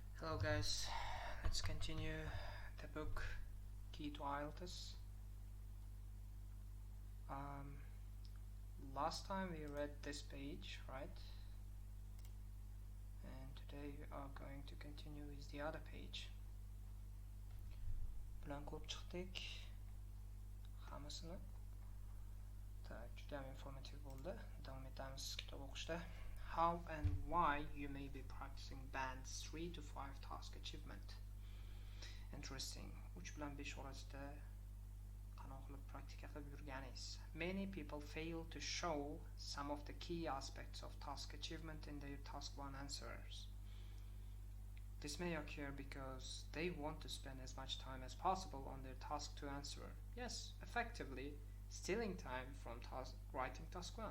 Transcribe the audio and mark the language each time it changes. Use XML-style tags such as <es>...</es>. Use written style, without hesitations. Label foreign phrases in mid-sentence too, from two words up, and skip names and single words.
<en>Hello guys, let's continue the book Key to IELTS. Last time we read this page, right? And today we are going to continue with the other page.</en> <uz>Bilan ko'p chiqdik. Hammasini. Juda ham informativ bo'ldi. Davom etamiz kitob o'qishda.</uz> <en>How and why you may be practicing bands 3 to 5 task achievement. Interesting.</en> <uz>3 bilan 5 orasida qanaqa qilib praktika qilib yurganingiz.</uz> <en>Many people fail to show some of the key aspects of task achievement in their task 1 answers. This may occur because they want to spend as much time as possible on their task 2 answer. Yes, effectively stealing time from writing task 1.</en>